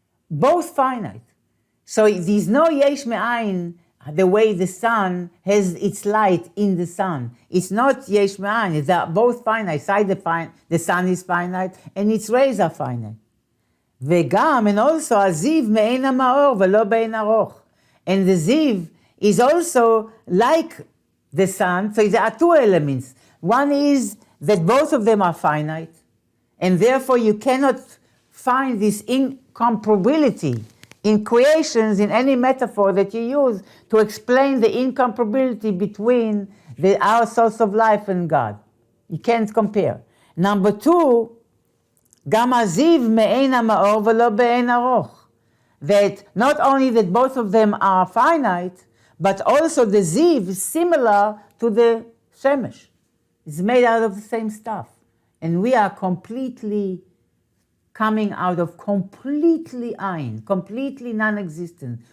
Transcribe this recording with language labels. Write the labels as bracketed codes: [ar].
[en] Both finite. So there's no Yesh Me'ayin the way the sun has its light in the sun. It's not Yesh Me'ayin, they are both finite. The sun is finite and its rays are finite. [he] וגם, [en] and also, [he] הזיו מעין המאור ולא בעין ארוך. [en] And the ziv is also like the sun, so there are two elements. One is that both of them are finite, and therefore you cannot find this incomparability in creations, in any metaphor that you use to explain the incomparability between our source of life and God. You can't compare. Number two, [he] גם הזיו מעין המאור ולא בעין ארוך. [en] That not only that both of them are finite, but also the ziv is similar to the shemesh. It's made out of the same stuff. And we are completely coming out of completely ayin, completely non-existent.